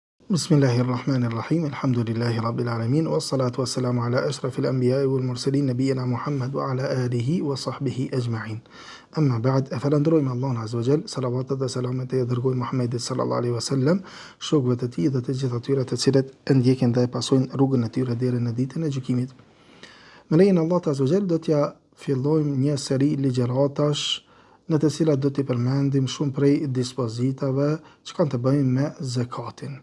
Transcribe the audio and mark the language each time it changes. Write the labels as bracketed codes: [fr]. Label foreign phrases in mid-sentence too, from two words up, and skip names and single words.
[ar] بسم الله الرحمن الرحيم. الحمد لله رب العالمين. والصلاة والسلام على أشرف الأنبياء والمرسلين نبينا محمد وعلى آله وصحبه أجمعين. أما بعد, [sq] falenderojmë Allahun [ar] عز وجل, [sq] salavatet dhe selamet e dërgojmë Muhammedit [ar] صلى الله عليه وسلم, [sq] shokëve të tij dhe të gjithë atyre të cilët e ndjekin dhe e pasojnë rrugën e tyre deri në ditën e gjykimit. Me lejen e Allahut [ar] عز وجل [sq] do t'ja fillojmë një seri ligjëratash në të cilat do t'i përmendim shumë prej dispozitave që kanë të bëjnë me zakatin.